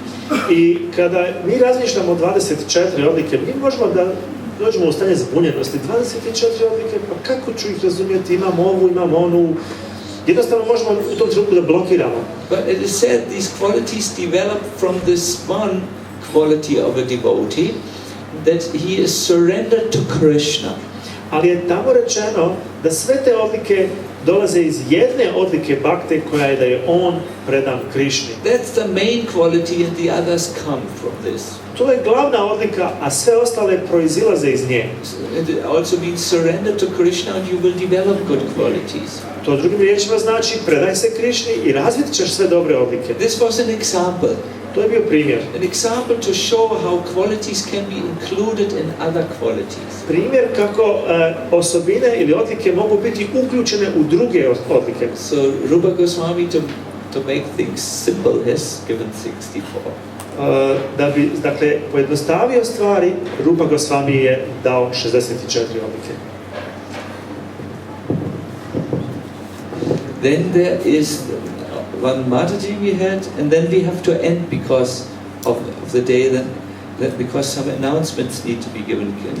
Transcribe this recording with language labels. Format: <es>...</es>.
<sr>I kada mi razmišljamo o 24 odlike, mi možemo da dođemo u stanje zbunjenosti. 24 odlike, pa kako ću ih razumjeti? Imam ovu, imam onu. Jednostavno možemo u tom trenutku da blokiramo.</sr> <en>But it is said these qualities develop from this one quality of a devotee, that he is surrendered to Krishna.</en> <sr>Ali je tamo rečeno da sve te odlike dolaze iz jedne odlike bhakte koja je da je on predan Krišni.</sr> <en>That's the main quality and the others come from this.</en> <sr>To je glavna odlika, a sve ostale proizilaze iz nje.</sr> <en>It also means surrender to Krishna and you will develop good qualities.</en> <sr>To drugim riječima znači predaj se Krišni i razvit ćeš sve dobre odlike.</sr> <en>This was an example.</en> <sr>To je bio primjer.</sr> <en>An example to show how qualities can be included in other qualities.</en> <sr>Primjer kako osobine ili odlike mogu biti uključene u druge odlike.</sr> <en>So Rupa Goswami to make things simple has given 64.</en> <sr>Da bi, dakle, pojednostavio stvari, Rupa Goswami je dao 64 odlike.</sr> <en>Then there is one Mataji we had, and then we have to end because of the day, because some announcements need to be given.</en>